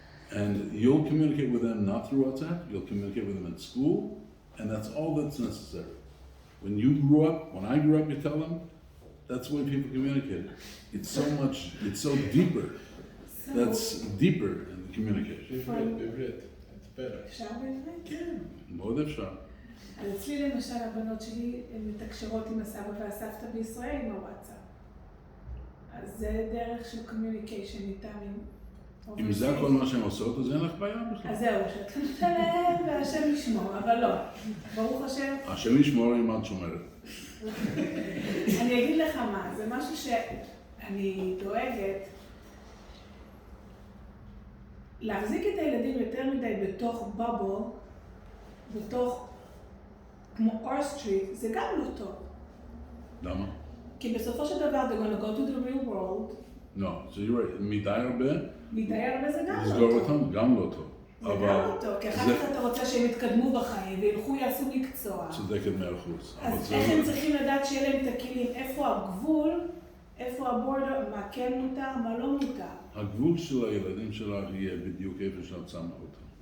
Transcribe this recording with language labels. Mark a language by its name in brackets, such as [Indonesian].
[English] And you'll communicate with them not through WhatsApp, you'll communicate with them at school, and that's all that's necessary. When I grew up, you tell them, that's the way people communicated. It's so deeper. That's deeper in the communication. [Hebrew] בעברית, [English] it's better. [Hebrew] אפשר בעברית? כן, מאוד אפשר. אז אצלי למשל הבנות שלי הן מתקשרות עם הסבא והסבתא בישראל עם הוואטסאפ. אז זה דרך של קומיוניקיישן איתם. אם זה כל מה שהן עושות, אז אין לך בעיה בכלל. אז זהו, שאתחיל לשלם והשם ישמור, אבל לא. ברוך השם. השם ישמור אם את שומרת. אני אגיד לך מה, זה משהו שאני דואגת להחזיק את הילדים יותר מדי בתוך בבל, בתוך כמו אורסטריט, זה גם לא טוב. למה? כי בסופו של דבר, [English] they're going to go to the real world. No, so you're right. [Hebrew] מדי הרבה, זה גם לא לסגור טוב. אותם, גם לא טוב. זה גם לא טוב, כי אחר כך אתה רוצה שהם יתקדמו בחיים וילכו יעשו מקצוע. צודקת 100%. אז איך הם צריכים לדעת שיהיה להם את הכלים, איפה הגבול, איפה הבורדר, מה כן מותר, מה לא מותר. הגבול של הילדים שלך יהיה בדיוק איפה שאת שמה אותם.